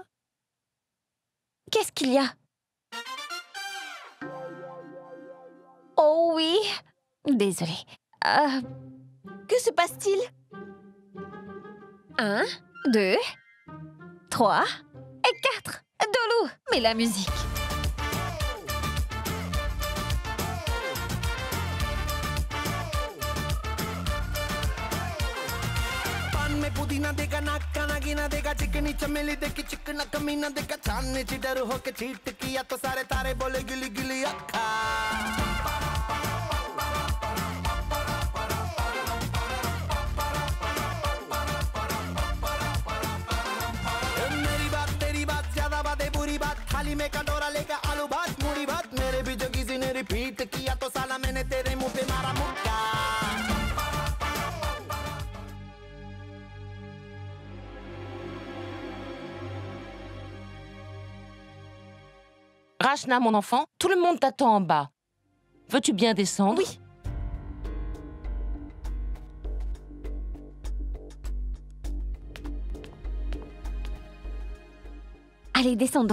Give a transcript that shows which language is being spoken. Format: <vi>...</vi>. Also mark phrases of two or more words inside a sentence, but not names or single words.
<fr>Qu'est-ce qu'il y a? Oh oui. Désolée. Que se passe-t-il? 1, 2, 3 et 4. Dolo, mais la musique.</fr> <hi>पुदीना देगा नाका नागिना देगा चिकनी चमेली देखी चिकना कमीना देगा चांदनी चिडर होके चीट किया तो सारे तारे बोले गिली गिली अक्खा मेरी बात तेरी बात ज्यादा बातें बुरी बात थाली में कटोरा लेकर आलू भात मूड़ी भात मेरे भी जो किसी ने रिपीट किया तो साला मैंने तेरे मुंह पे मारा मुक्का</hi> <fr>Rachna, mon enfant, tout le monde t'attend en bas. Veux-tu bien descendre? Oui. Allez, descendons.</fr>